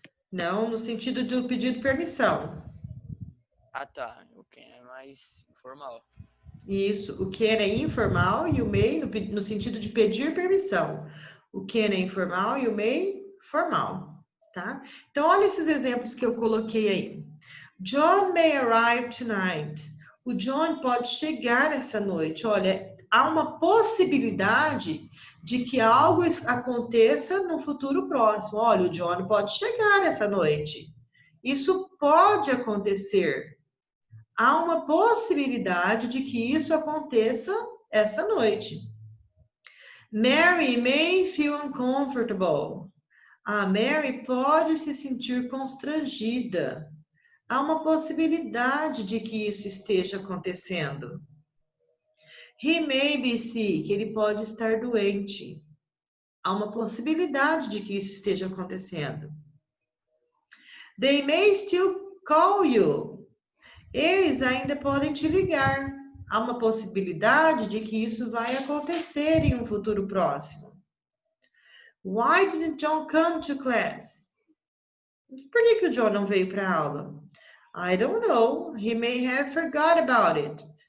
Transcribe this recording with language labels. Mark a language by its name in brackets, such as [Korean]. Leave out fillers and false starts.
[Portuguese] Não, no sentido do pedido de permissão. Ah, tá. O can é mais informal. Isso. O can é informal e o may no sentido de pedir permissão. O can é informal e o may formal, tá? Então, olha esses exemplos que eu coloquei aí. [English] John may arrive tonight. [Portuguese] O John pode chegar essa noite. Olha, há uma possibilidade de que algo aconteça no futuro próximo. Olha, o John pode chegar essa noite. Isso pode acontecer. Há uma possibilidade de que isso aconteça essa noite. [English] Mary may feel uncomfortable. [Portuguese] A Mary pode se sentir constrangida. Há uma possibilidade de que isso esteja acontecendo. [English] He may be sick, [Portuguese] ele pode estar doente. Há uma possibilidade de que isso esteja acontecendo. [English] They may still call you. [Portuguese] Eles ainda podem te ligar. Há uma possibilidade de que isso vai acontecer em um futuro próximo. [English] Why didn't John come to class? [Portuguese] Por que o John não veio para a aula? [English] I don't know. He may have forgot about it.